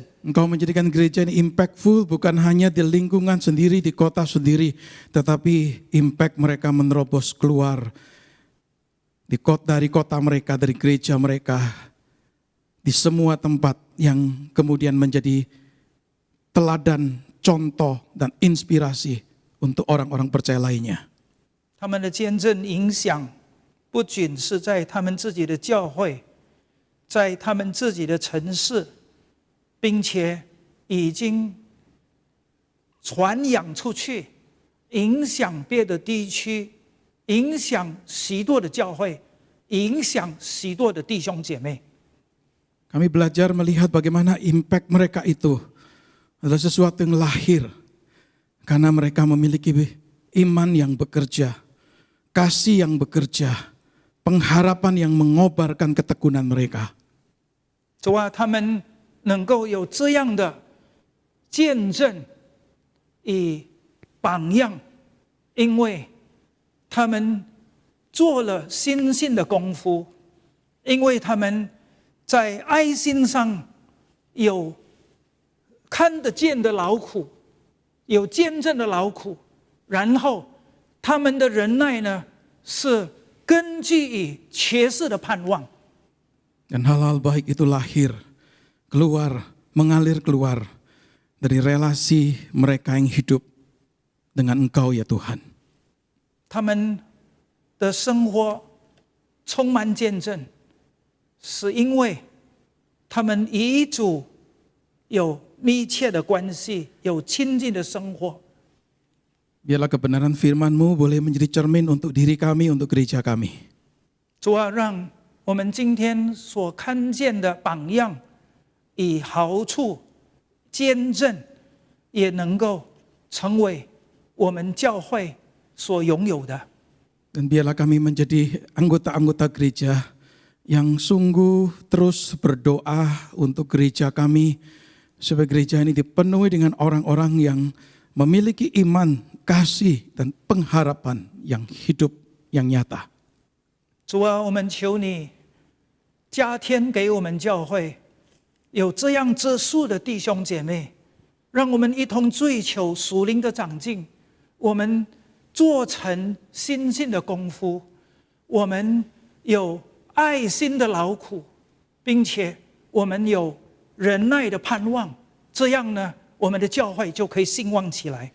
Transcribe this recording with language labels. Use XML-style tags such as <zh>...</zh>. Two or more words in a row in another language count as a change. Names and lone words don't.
<id>Engkau menjadikan gereja ini impactful bukan hanya di lingkungan sendiri, di kota sendiri, tetapi impact mereka menerobos keluar dari kota mereka, dari gereja mereka, di semua tempat yang kemudian menjadi teladan, contoh, dan inspirasi untuk orang-orang percaya lainnya.</id> <zh>他们的见证影响，不仅是在他们自己的教会，在他们自己的城市，并且已经传扬出去，影响别的地区，影响许多的教会，影响许多的弟兄姐妹。</zh> <id>Kami belajar melihat bagaimana impact mereka itu adalah sesuatu yang lahir karena mereka memiliki iman yang bekerja, kasih yang bekerja, pengharapan yang mengobarkan ketekunan mereka.</id> <zh>主啊，他们能够有这样的见证与榜样，因为他们做了心性的功夫，因为他们在爱心上有看得见的劳苦，有见证的劳苦，然后他们的忍耐呢，是根据于确实的盼望。</zh> <id>Dan hal-hal baik itu lahir, mengalir keluar dari relasi mereka yang hidup dengan Engkau ya Tuhan.</id> <zh>他们的生活充满见证，是因为他们与主有密切的关系，有亲近的生活。</zh> <id>Biarlah kebenaran firman-Mu boleh menjadi cermin untuk diri kami, untuk gereja kami.</id> <zh>主啊，让我们今天所看见的榜样与好处、见证，也能够成为我们教会所拥有的。</zh> <id>Dan biarlah kami menjadi anggota-anggota gereja yang sungguh terus berdoa untuk gereja kami, supaya gereja ini dipenuhi dengan orang-orang yang memiliki iman, kasih, dan pengharapan yang hidup, yang nyata.</id> <zh>主啊，我们求你加添给我们教会有这样质素的弟兄姐妹，让我们一同追求属灵的长进，我们做成心性的功夫，我们有爱心的劳苦，并且我们有忍耐的盼望，这样呢，我们的教会就可以兴旺起来。</zh>